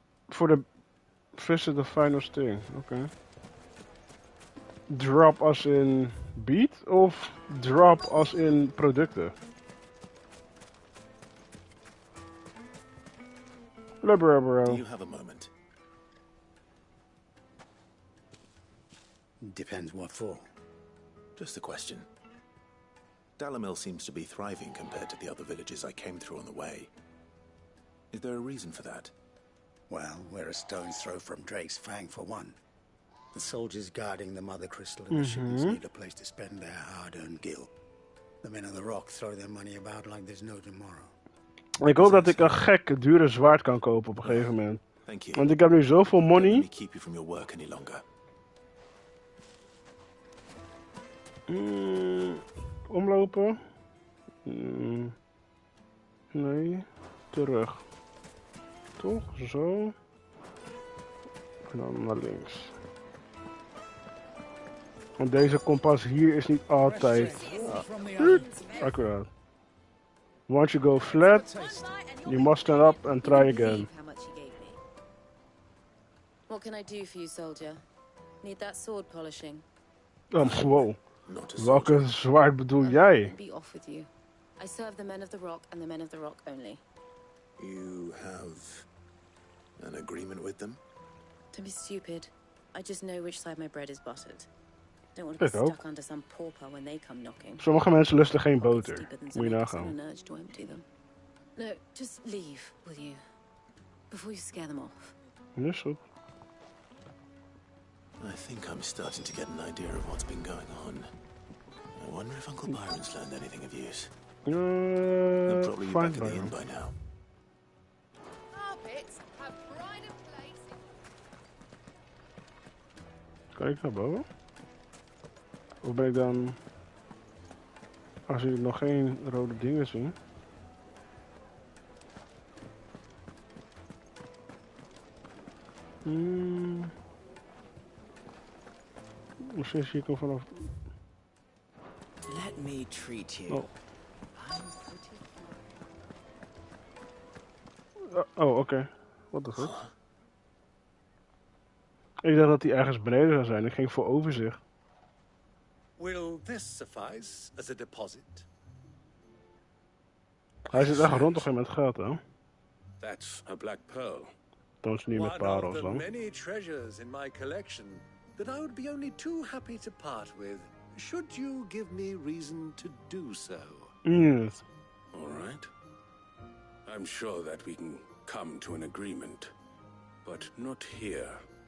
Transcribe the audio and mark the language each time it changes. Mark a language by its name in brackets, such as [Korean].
[English] For the visit the final sting. [Dutch] Oké. Drop als in beat of drop als in producten? [English] Bro. Do you have a moment? Depends what for. Just a question. Delamil seems to be thriving compared to the other villages I came through on the way. Is there a reason for that? Well, we're a stone's throw from Drake's Fang for one. The soldiers guarding the Mother Crystal and the shipments need a place to spend their hard-earned gil. The men of the rock throw their money about like there's no tomorrow. [Dutch] Ik hoop dat ik een gek dure zwaard kan kopen op een gegeven moment. [English] Thank you. [Dutch] Want ik heb nu zoveel money. [English] Don't let me keep you from your work any longer. [Dutch] Omlopen. Nee. Terug. Toch? Zo. En dan naar links. Want deze kompas hier is niet altijd accuraat. [English] Once you go flat, you must stand up and try again. What can I do for you, soldier? Need that sword polishing? Wow. [Dutch] Welke zwaard bedoel jij? [English] Be off with you. I serve the men of the rock and the men of the rock only. You have an agreement with them? Don't be stupid. I just know which side my bread is buttered. Don't want to be stuck under some pauper when they come knocking. [Dutch] Sommige mensen lusten geen boter. Moet je nagaan. [English] No, just leave, will you? Before you scare them off. Yes, so. I think I'm starting to get an idea of what's been going on. I wonder if Uncle Byron's learned anything of use. He'll probably be back at the inn by now. Carpets have pride of place. [Dutch] Kan ik naar boven? Of ben ik dan... Als jullie nog geen rode dingen zien... Misschien zie ik hem vanaf... [English] Let me treat you. Oh. [Dutch] Oh, oké. Wat de fuck? Ik dacht dat hij ergens beneden zou zijn. Ik ging voor overzicht. [English] Will this suffice as a deposit? [Dutch] Hij zit echt rond toch met geld, hè? [English] That's a black pearl. [Dutch] Toont ze niet met parels dan. [English] Many treasures in my collection that I would be only too happy to part with, should you give me reason to do so. Yes. All right. I'm sure that we can come to an agreement, but not here.